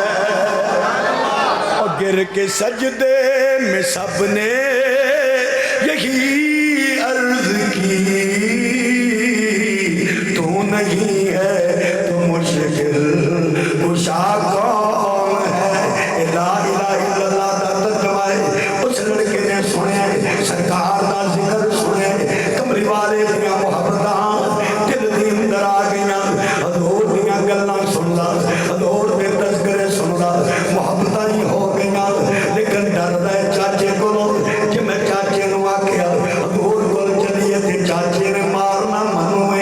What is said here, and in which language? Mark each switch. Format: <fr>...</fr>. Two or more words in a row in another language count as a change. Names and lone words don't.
<ur>اور گر کے سجدے میں سب نے یہی عرض کی، تو نہیں ہے تو مشکل کشا کون ہے?</ur> <ar>لا إله إلا الله</ar> <pa>دا ترجمہ ہے. اس لڑکے نے سنے سرکار دا ذکر سنے، کمری والے دیاں محبتاں دل دے اندر آ گئیاں. حضور دیاں گلاں سندا، حضور دے تذکرے سندا، محبتاں ہی ہو گئیاں. لیکن ڈردا ہے چاچے کولوں کہ میں چاچے نوں آکھیا حضور کول چلیے تے چاچے نے مارنا منوں ہے.</pa>